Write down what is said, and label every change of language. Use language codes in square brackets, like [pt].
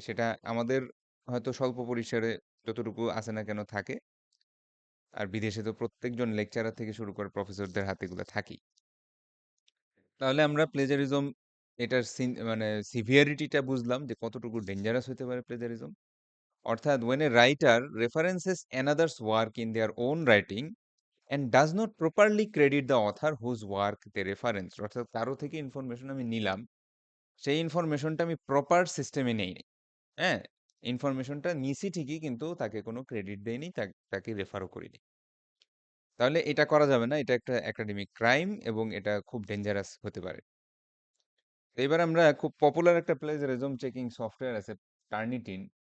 [bn] সেটা আমাদের হয়তো স্বল্প পরিসরে যতটুকু আছে না কেন থাকে, আর বিদেশে তো প্রত্যেকজন লেকচারার থেকে শুরু করে প্রফেসরদের হাতে এগুলো থাকেই। তাহলে আমরা প্লেজারিজম, এটার মানে সিভিয়ারিটিটা বুঝলাম যে কতটুকু ডেঞ্জারাস হতে পারে প্লেজারিজম। অর্থাৎ [en] when a writer references another's work in their own writing and does not properly credit the author whose work they reference, [bn] অর্থাৎ কারো থেকে ইনফরমেশন আমি নিলাম, সেই ইনফরমেশনটা আমি প্রপার সিস্টেমে নেই নাই। হ্যাঁ, ইনফরমেশনটা নিছি ঠিকই, কিন্তু তাকে কোনো ক্রেডিট দেয়নি, তাকে রেফারও করিনি। তাহলে এটা করা যাবে না, এটা একটা একাডেমিক ক্রাইম, এবং এটা খুব ডেঞ্জারাস হতে পারে। তো এবার আমরা খুব পপুলার একটা প্লেজারিজম চেকিং সফটওয়্যার আছে, টার্নিটিন।